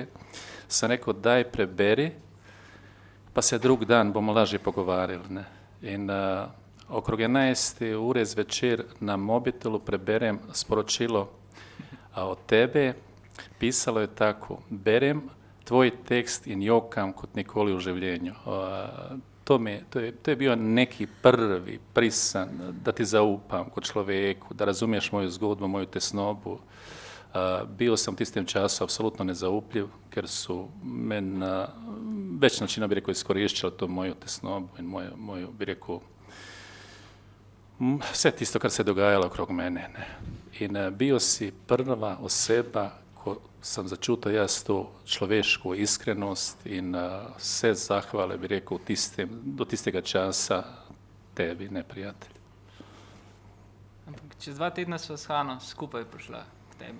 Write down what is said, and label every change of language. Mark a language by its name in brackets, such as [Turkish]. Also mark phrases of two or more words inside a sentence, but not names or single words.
[Slovenian] Sam rekao, daj preberi, pa se drug dan bomo lažje pogovarjali, ne. In okrog 11. ure zvečer na mobitelu preberem sporočilo od tebe. Pisalo je tako, berem tvoj tekst in jokam kot nikoli u življenju. To je bio neki prvi prisan da ti zaupam kod človeku, [Croatian] da razumiješ moju zgodbu, moju tesnobu. [Slovenian] Bio sam tistim času apsolutno nezaupljiv, ker su men već načina, bi rekao, iskorišćali to [Croatian] moju tesnobu i moju, [Slovenian] bi rekao, sve tisto kar se dogajalo okrog mene, ne. In bio si prva oseba ko sam začutil jaz to človeško iskrenost in vse zahvale, bi rekel, do tistega časa tebi, ne, prijatelj. Ampak čez 2 tedna sva s Hano skupaj prišla k tebi.